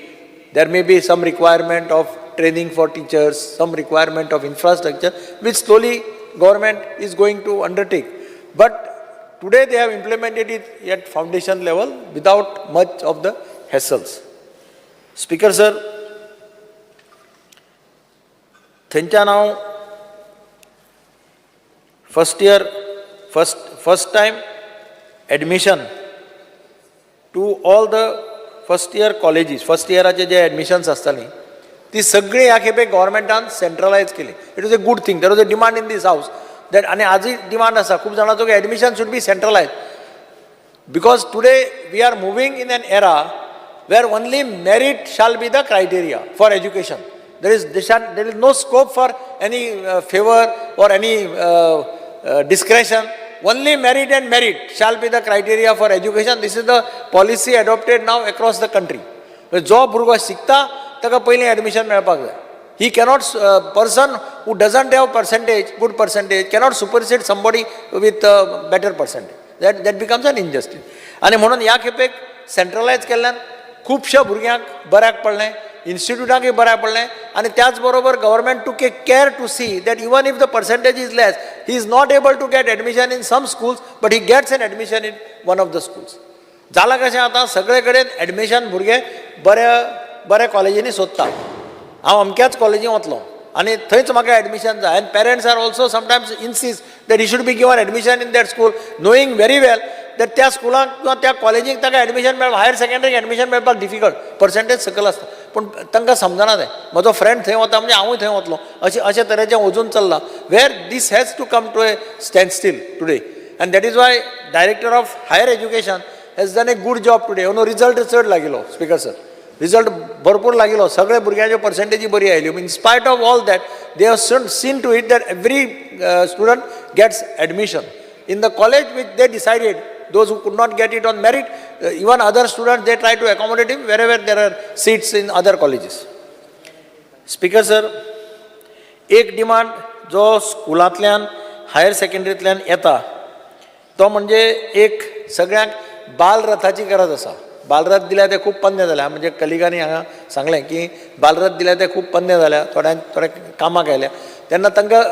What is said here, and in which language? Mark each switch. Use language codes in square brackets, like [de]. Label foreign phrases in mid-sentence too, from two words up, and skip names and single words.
[en] There may be some requirement of training for teachers, some requirement of infrastructure, which slowly government is going to undertake. But today they have implemented it at foundation level without much of the hassles. Speaker sir, [kok] थंयच्यान हांव [en] first time admission to all the first year colleges, [kok] first yearaचे जे admissions आसतालीं ती सगळी ह्या खेपे गव्हर्मेंटान सेंट्रलायज केली. [en] It was a good thing. there was a demand in this house that, [kok] आनी आजूय डिमांड आसा खूब जाणांचो की [en] admission should be centralised, because today we are moving in an era where only merit shall be the criteria for education. there is no scope for any favour or any discretion. Only merit and merit shall be the criteria for education. This is the policy adopted now across the country. [kok] जो भुरगो शिकता ताका पयलीं एडमिशन मेळपाक जाय. [en] He cannot, person who doesn't have percentage, good percentage, cannot supersede somebody with better percentage. That becomes an injustice. [kok] आनी म्हणून ह्या खेपेक सेंट्रलायज केल्ल्यान खुबश्या भुरग्यांक बऱ्याक पडलें, इन्स्टिट्यूटांकय बऱ्याक पडलें, आनी त्याच बरोबर गव्हर्मेंट [en] took a care to see that even if the percentage is less, he is not able to get admission in some schools, but he gets an admission in one of the schools. [kok] जालां कशें आतां सगळे कडेन एडमिशन भुरगे बऱ्या कॉलेजींनी सोदता. हांव अमक्याच कॉलेजींत वतलों आनी थंयच म्हाका एडमिशन जाय, [en] and parents are also sometimes insist that he should be given admission in that school, knowing very well that [kok] त्या स्कुलाक किंवा त्या कॉलेजीक ताका एडमिशन मेळपाक, हायर सेकंडरीक एडमिशन मेळपाक डिफिकल्ट, पर्सेंटेज सकयल आसता. पूण तांकां समजना तें. म्हजो फ्रेंड थंय वता म्हणजे हांवूय थंय वतलों, अशें तरेचें वचून चल्लां, [en] where this has to come to a standstill today. and that is why Director of Higher Education has done a good job today. [kok] रिजल्ट चड लागिलो [en] Speaker sir, [kok] रिजल्ट भरपूर लागिलो, सगळे भुरग्यांच्यो पर्सेंटेजी बरी आयल्यो. [en] in spite of all that they have seen to it that every student gets admission in the college which they decided. Those who could not get it on merit, even other students, they try to accommodate him wherever there are seats in other colleges. Speaker sir, [kok] एक डिमांड जो स्कुलांतल्यान हायर सेकंडरींतल्यान येता तो म्हणजे एक सगळ्यांक बालरथाची गरज आसा. बालरथ दिल्या ते खूब पन्ने जाल्या, म्हणजे कलिगांनी हांगा सांगलें की बालरथ दिल्या ते खूब पन्ने जाल्या, थोडे कामाक आयल्या.